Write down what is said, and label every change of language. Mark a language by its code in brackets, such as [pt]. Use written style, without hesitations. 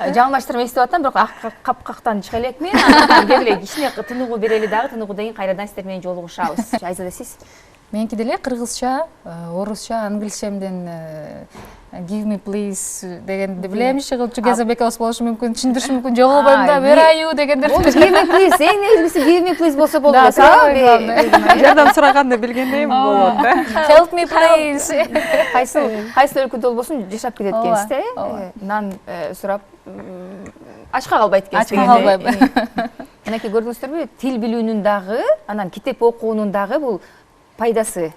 [ky] Жаңылмаштарымды эстеп атам, бирок капкактан чыга элекмин. Анан келе кичине тыныгуу берели дагы, тыныгуудан кийин кайрадан сиздер менен жолугушабыз. Айзада сиз? Меники деле кыргызча, орусча, англисчемден [en] give me please [ky] дегенди билем, чыгып Кезеп экөөбүз болушу мүмкүн, түшүндүрүшү мүмкүн, жок болбойм да, [en] where are you [ky] дегендер. [en] Give me please, [ky] эң негизгиси [en] give me please [ky] болсо болду. Жардам сураганды билгендейм болот да. [en] Help me please. [ky] Кайсы өлкөдө болбосун жашап кетет экенсиз да. Нан сурап ачка калбайт экенсиз. Ачка калбайм. Мынакей көрдүңүздөрбү, тил билүүнүн дагы, анан китеп окуунун дагы бул пайдасы,